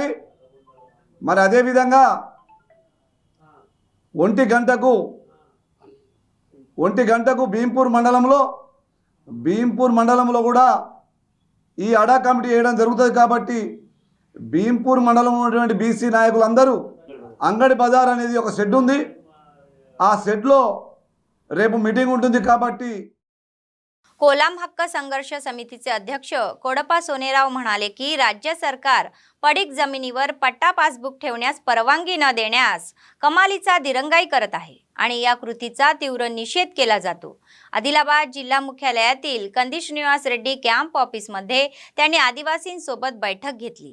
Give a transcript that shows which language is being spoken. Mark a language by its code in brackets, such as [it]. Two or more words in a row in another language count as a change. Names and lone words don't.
[te] మరి అదేవిధంగా 1 గంటకు భీంపూర్ మండలంలో కూడా ఈ అడా కమిటీ వేయడం జరుగుతుంది. కాబట్టి భీంపూర్ మండలంలో ఉన్నటువంటి బీసీ నాయకులందరూ అంగడి బజార్ అనేది ఒక షెడ్ ఉంది, ఆ షెడ్లో రేపు మీటింగ్ ఉంటుంది. కాబట్టి [mr] कोलाम हक्क संघर्ष समितीचे अध्यक्ष कोडप्पा सोनेराव म्हणाले की राज्य सरकार पडीक जमिनीवर पट्टा पासबुक ठेवण्यास परवानगी न देण्यास कमालीचा दिरंगाई करत आहे आणि या कृतीचा तीव्र निषेध केला जातो. आदिलाबाद जिल्हा मुख्यालयातील कंदी श्रीनिवास रेड्डी [en] camp office [mr] त्यांनी आदिवासींसोबत बैठक घेतली.